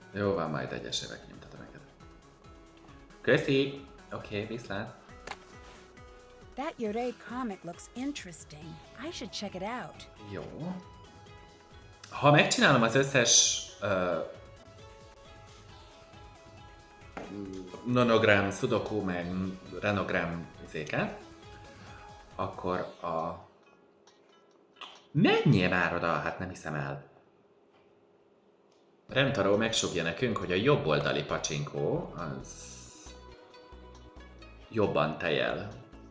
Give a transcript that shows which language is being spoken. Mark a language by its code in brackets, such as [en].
[hu] Jó van, majd egyesével kinyomtatom ezeket. Köszi! Oké, viszlát. [en] That Yorei comic looks interesting. I should check it out. [hu] Jó. Ha megcsinálom az összes nonogram, sudoku, meg renogram izéket, akkor a... Menjél már oda, hát nem hiszem el. Rentaró megsugja nekünk, hogy a jobb oldali pacsinkó az jobban tejel.